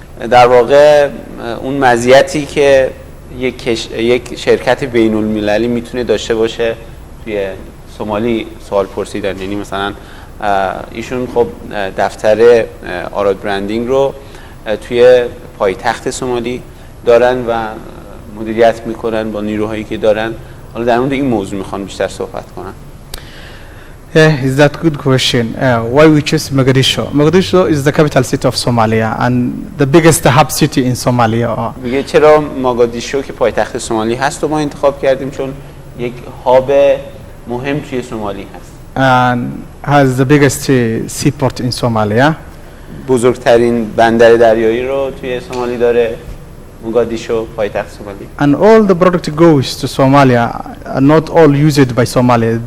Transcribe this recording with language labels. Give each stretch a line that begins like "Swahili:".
Persian: در واقع اون مزیتی که یک شرکت بین المللی میتونه داشته باشه توی سومالی سوال پرسیدن، یعنی مثلا ایشون خب دفتر آراد برندینگ رو توی پایتخت سومالی دارن و مدیریت میکنن با نیروهایی که دارن. حالا در مورد این موضوع میخوان بیشتر صحبت کنن.
English: Yeah, is that good question? Why we choose Mogadishu? Mogadishu is the capital city of Somalia and the biggest hub city in Somalia.
Persian: میگه چرا ماگادیشو که پایتخت سومالی هست و ما انتخاب کردیم؟ چون یک هاب مهم توی سومالی هست.
English: And has the biggest seaport in Somalia.
Persian: بزرگترین بندر دریایی رو توی سومالی داره موگادیشو، پایتخت سومالی.
English: And all the product goes to Somalia, not all used by Somalia.